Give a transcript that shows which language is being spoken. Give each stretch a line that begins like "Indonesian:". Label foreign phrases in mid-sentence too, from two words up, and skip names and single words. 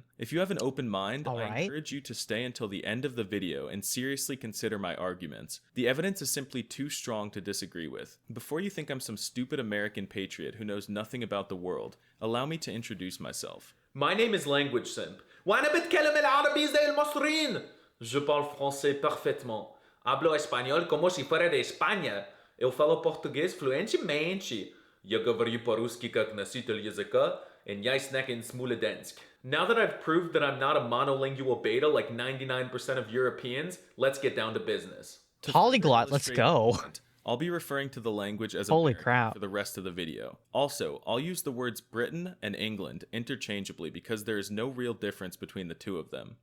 English: If you have an open mind, I encourage you to stay until the end of the video and seriously consider my arguments. The evidence is simply too strong to disagree with. Before you think I'm some stupid American patriot who knows nothing about the world, allow me to introduce myself. My name is Language Simp.
Arabic: وأنا بتكلم العربي زي المصريين.
French: Je parle français parfaitement.
Spanish: Hablo espanhol como si fuera de España.
Portuguese: Eu falo português fluentemente.
Russian: Я говорю по-русски как носитель языка, and я snack Smolensk.
English: Now that I've proved that I'm not a monolingual beta like 99% of Europeans, let's get down to business. Polyglot, let's go. I'll be referring to the language as Holy American crap for the rest of the video. Also, I'll use the words Britain and England interchangeably because there is no real difference between the two of them.